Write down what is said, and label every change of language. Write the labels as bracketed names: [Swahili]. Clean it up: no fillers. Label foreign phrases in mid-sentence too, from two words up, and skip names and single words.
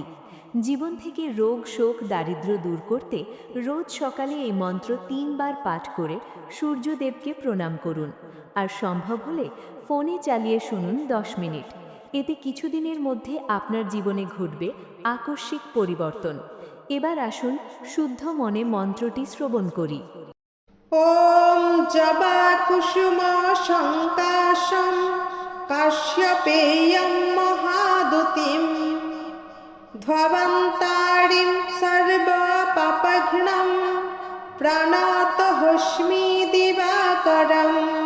[Bangla] জীবন থেকে রোগ শোক দারিদ্র্য দূর করতে রোজ সকালে এই মন্ত্র ৩ বার পাঠ করে সূর্যদেবকে প্রণাম করুন। আর সম্ভব হলে ফোনে চালিয়ে শুনুন ১০ মিনিট। এতে কিছুদিনের মধ্যে আপনার জীবনে ঘটবে আকস্মিক পরিবর্তন। এবার আসুন শুদ্ধ মনে মন্ত্রটি শ্রবণ করি। [Sanskrit] ॐ जबाकुसुमशङ्काशं काश्यपेयं महादुतिं ध्ववन्तारिं सर्वपापघ्नं प्रणतोऽस्मि दिवाकरम्।